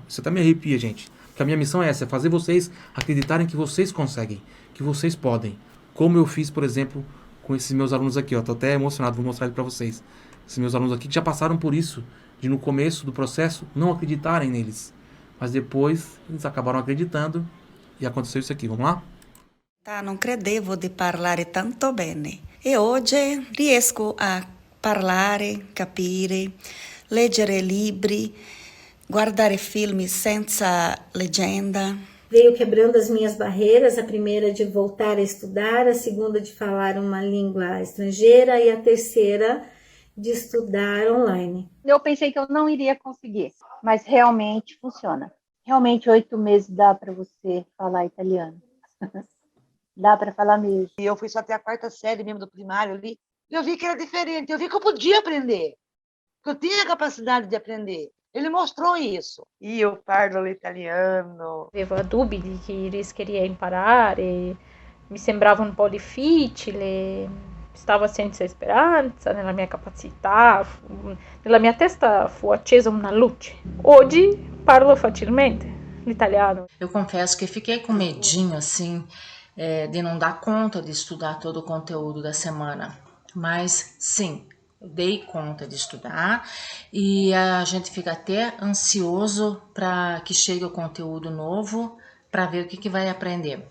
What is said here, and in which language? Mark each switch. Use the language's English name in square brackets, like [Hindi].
[Portuguese] Isso até me arrepia, gente. Porque a minha missão é essa, é fazer vocês acreditarem que vocês conseguem, que vocês podem. Como eu fiz, por exemplo, com esses meus alunos aqui, ó. Tô até emocionado, vou mostrar ele para vocês. Esses meus alunos aqui que já passaram por isso, de no começo do processo não acreditarem neles. Mas depois eles acabaram acreditando e aconteceu isso aqui. Vamos lá? [Italian] Non credevo di parlare tanto bene e oggi riesco a parlare, capire, leggere libri, guardare film senza legenda. [Portuguese] Veio quebrando as minhas barreiras, a primeira de voltar a estudar, a segunda de falar uma língua estrangeira e a terceira de estudar online. Eu pensei que eu não iria conseguir, mas realmente funciona. Realmente 8 meses dá para você falar italiano. Dá para falar mesmo. E eu fui só até a 4ª série mesmo do primário ali, e eu vi que era diferente, eu vi que eu podia aprender, que eu tinha a capacidade de aprender. Ele mostrou isso. [Italian] Io parlo l'italiano. Avevo dubbi che rischierei a imparare, mi sembrava un po' difficile, stavo senza speranza nella mia capacità, nella mia testa fu accesa una luce. Oggi parlo facilmente l'italiano. [Portuguese] Eu confesso que fiquei com medinho, assim, de não dar conta de estudar todo o conteúdo da semana. Mas, sim, eu dei conta de estudar e a gente fica até ansioso para que chegue o conteúdo novo para ver o que vai aprender.